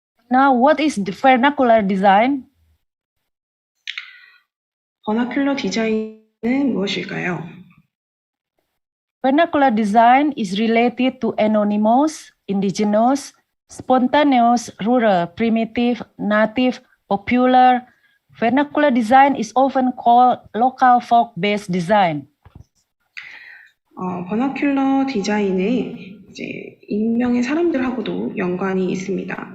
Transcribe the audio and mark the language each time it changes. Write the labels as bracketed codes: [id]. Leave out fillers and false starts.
[en] Now, what is the vernacular design? [ko] 버나큘러 디자인은 무엇일까요? [en] Vernacular design is related to anonymous, indigenous, spontaneous, rural, primitive, native, popular. Vernacular design is often called local folk-based design. [ko] 버나큘러 디자인은 이제 익명의 사람들하고도 연관이 있습니다.